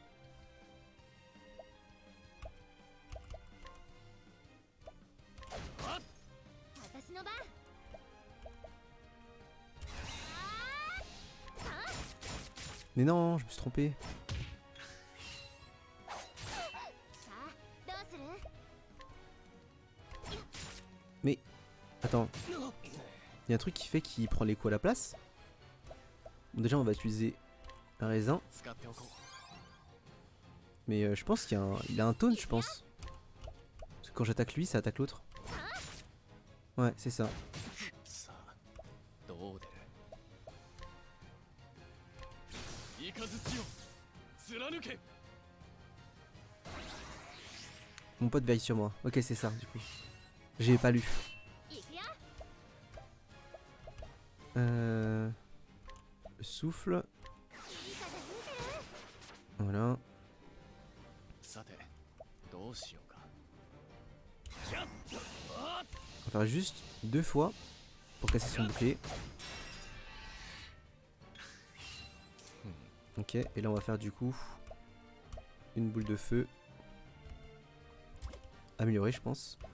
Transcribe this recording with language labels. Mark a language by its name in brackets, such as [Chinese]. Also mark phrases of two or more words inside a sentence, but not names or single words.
[French] Mais non, je me suis trompé. Mais attends, il y a un truc qui fait qu'il prend les coups à la place. Bon, déjà on va utiliser un raisin, [Japanese] 使っておこう。 [French] mais je pense qu'il y a il a un taunt, je pense. Parce que quand j'attaque lui, ça attaque l'autre. Ouais, c'est ça. [Japanese] さあどう出る。イカズチを貫け。 [French] Mon pote veille sur moi. Ok, c'est ça du coup. J'ai pas lu. Le souffle. Voilà. [Japanese] さてどうしようか。 [French] On va faire juste 2 fois pour casser son bouclier. Ok, et là on va faire du coup une boule de feu. Améliorée, je pense.